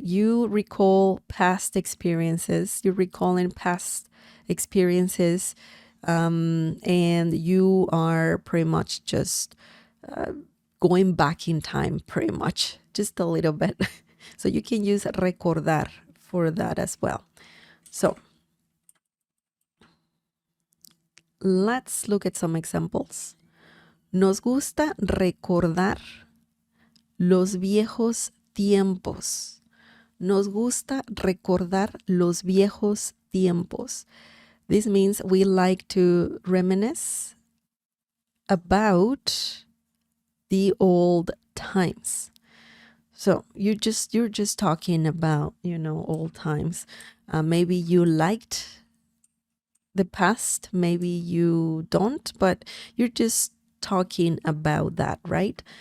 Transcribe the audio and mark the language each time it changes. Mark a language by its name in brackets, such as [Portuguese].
[English] You recall past experiences. You're recalling past experiences, and you are pretty much just going back in time, pretty much, just a little bit. So you can use recordar for that as well. So let's look at some examples. [Spanish] Nos gusta recordar los viejos tiempos. Nos gusta recordar los viejos tiempos. [English] This means we like to reminisce about the old times. So you're just talking about, old times. Maybe you liked the past, maybe you don't, but you're just talking about that, right?